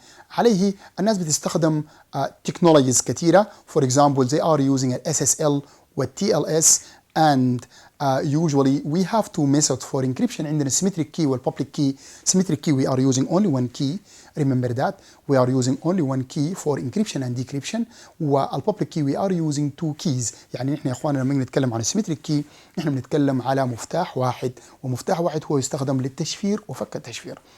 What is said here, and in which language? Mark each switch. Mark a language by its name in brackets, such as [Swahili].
[Arabic] عليه الناس بتستخدم تكنولوجيز كثيره. [English] For example they are using ال SSL وال TLS and usually we have two methods for encryption. عندنا symmetric key وال public key. Symmetric key we are using only one key. Remember that we are using only one key for encryption and decryption. وال public key we are using two keys. [Arabic] يعني نحن يا اخواننا لما نتكلم عن symmetric key نحن بنتكلم على مفتاح واحد، ومفتاح واحد هو يستخدم للتشفير وفك التشفير.